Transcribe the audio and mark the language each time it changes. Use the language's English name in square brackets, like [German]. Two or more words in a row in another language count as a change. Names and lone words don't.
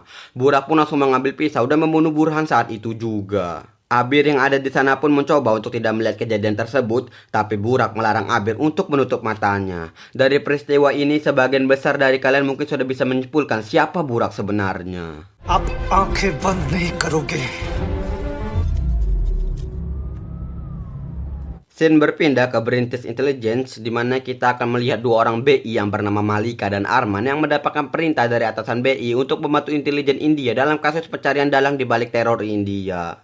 [Indonesian] Burak pun langsung mengambil pisau dan membunuh Burhan saat itu juga. Abir yang ada di sana pun mencoba untuk tidak melihat kejadian tersebut, tapi Burak melarang Abir untuk menutup matanya. Dari peristiwa ini, sebagian besar dari kalian mungkin sudah bisa menyimpulkan siapa Burak sebenarnya. [Hindi] आप आंखें बंद नहीं करोगे। [Indonesian] Scene berpindah ke British Intelligence, di mana kita akan melihat dua orang BI yang bernama Malika dan Arman yang mendapatkan perintah dari atasan BI untuk membantu intelijen India dalam kasus pencarian dalang di balik teror India.